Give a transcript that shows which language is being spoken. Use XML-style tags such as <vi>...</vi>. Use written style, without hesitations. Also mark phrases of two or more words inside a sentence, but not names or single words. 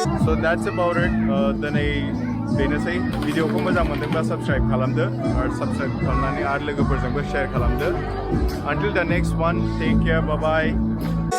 <en>So that's about it.</en> <brx>दिनै बेनोसै भिडिअखौ मोजां मोनदोंब्ला साबस्क्राइब खालामदो आरो साबस्क्राइब खालामनानै आरो लोगोफोरजोंबो शेयार खालामदो.</brx> <en>Until the next one, take care, bye bye.</en>